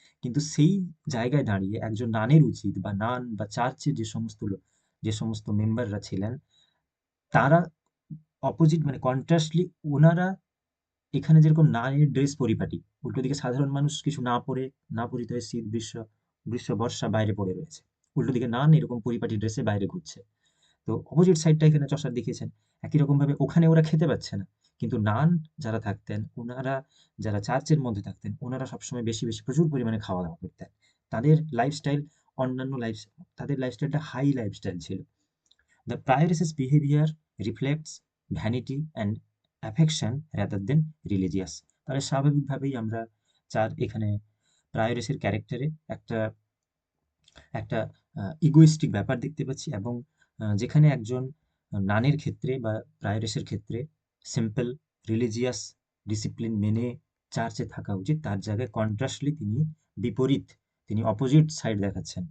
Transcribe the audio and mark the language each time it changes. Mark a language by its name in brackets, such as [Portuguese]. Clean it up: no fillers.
[Bangla] কিন্তু সেই জায়গায় দাঁড়িয়ে একজন নানের উচিত, বা নান বা চার্চের যে সমস্ত মেম্বাররা ছিলেন, তারা অপোজিট মানে কন্ট্রাস্টলি, ওনারা এখানে যেরকম নারীর ড্রেস পরিপাটি, উল্টো দিকে সাধারণ মানুষ কিছু না পরিতে হয়ে শীত গ্রীষ্ম বর্ষা বাইরে পড়ে রয়েছে, উল্টো দিকে নান এরকম পরিপাটি ড্রেসে বাইরে ঘুরছে। তো অপোজিট সাইডটা এখানে চসার দেখিয়েছেন। একই রকম ভাবে ওখানে ওরা খেতে পাচ্ছে না, কিন্তু নান যারা থাকতেন, ওনারা যারা চার্চের মধ্যে থাকতেন, ওনারা সবসময় বেশি বেশি প্রচুর পরিমাণে খাওয়া দাওয়া করতেন। তাদের লাইফস্টাইল অন্যান্য লাইফ তাদের লাইফস্টাইলটা হাই লাইফস্টাইল ছিল। [English] The prioress's behavior reflects vanity and affection rather than religious. [Bangla] তাহলে স্বাভাবিকভাবেই আমরা এখানে প্রায়োরেসের ক্যারেক্টারে একটা একটা ইগোইস্টিক ব্যাপার দেখতে পাচ্ছি, এবং যেখানে একজন নানের ক্ষেত্রে বা প্রায়োরেসের ক্ষেত্রে সিম্পল রিলিজিয়াস ডিসিপ্লিন মেনে চার্চে থাকা উচিত, তার জায়গায় কন্ট্রাস্টলি তিনি বিপরীত, তিনি অপোজিট সাইড দেখাচ্ছেন।